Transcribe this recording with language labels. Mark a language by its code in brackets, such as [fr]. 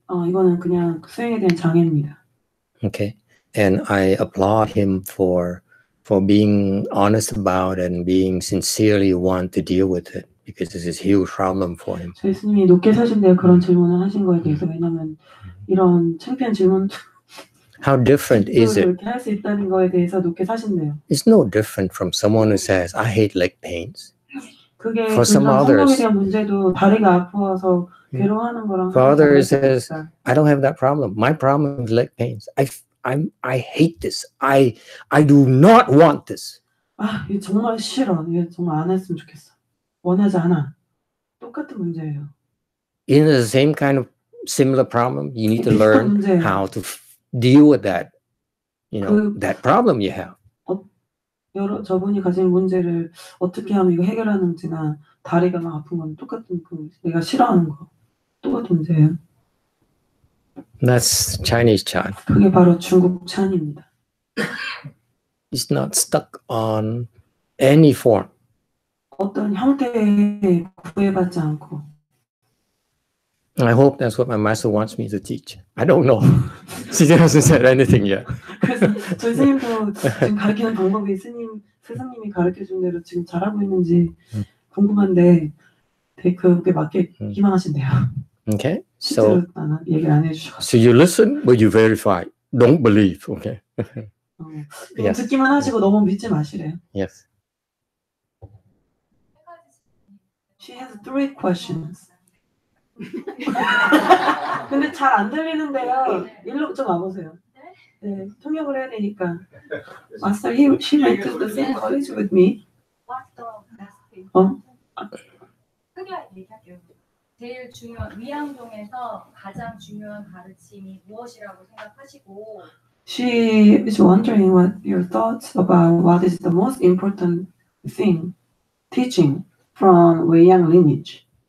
[ko] 이거는 그냥 수행에 대한 장애입니다. [en] Okay. And I applaud him for being honest about it and being sincerely want to deal with it because it's a huge problem for him. [ko] 저희 스님이 높게 사신데요. 그런 질문을 하신 거에 대해서 왜냐면 이런 창피한 질문 [en] How different is it? [ko] 그렇게 할 수 있다는 거에 대해서 높게 사신대요. [en] It's no different from someone who says, I hate leg pains. [ko] 그게 [en] For some others, [ko] 성욕에 대한 문제도 다리가 아파서 괴로워하는 거랑 [en] for others says, I don't have that problem. My problem is leg pains. I hate this. I do not want this. [ko] 이거 정말 싫어. 이거 정말 안 했으면 좋겠어. 원하지 않아. 똑같은 문제예요. [en] In the same kind of similar problem, you need to learn how to deal with that. That problem you have. [ko] 저분이 가진 문제를 어떻게 하면 이거 해결하는지나 다리가 막 아픈 건 똑같은 내가 싫어하는 거 똑같은 문제예요. [en] That's Chinese Chan. [ko] 그게 바로 중국 찬입니다. [en] It's not stuck on any form. [ko] 어떤 형태에 구애받지 않고. [en] I hope that's what my master wants me to teach. I don't know. She hasn't said anything yet. [ko] 그래서 저희 스님도 지금 가르치는 방법이 스승님이 가르쳐준 대로 지금 잘하고 있는지 궁금한데 되게 그게 맞게 희망하신대요. [en] Okay. So [ko] 얘기를 안 해주셔서. [en] So you listen, but you verify. Don't believe. Okay. Yes. [ko] 듣기만 하시고 너무 믿지 마시래요. Yes. [en] She has 3 questions. [ko] 근데 잘 안 들리는데요. 일로 좀 와보세요. 네, 통역을 해야 되니까. [en] Master, she went to the same college with me. What's the best thing? [ko] 크게 얘기할게요. 제일 중요한 위양종에서 가장 중요한 가르침이 무엇이라고 생각하시고? [en] She is wondering what your thoughts about what is the most important thing teaching from Weiyang lineage.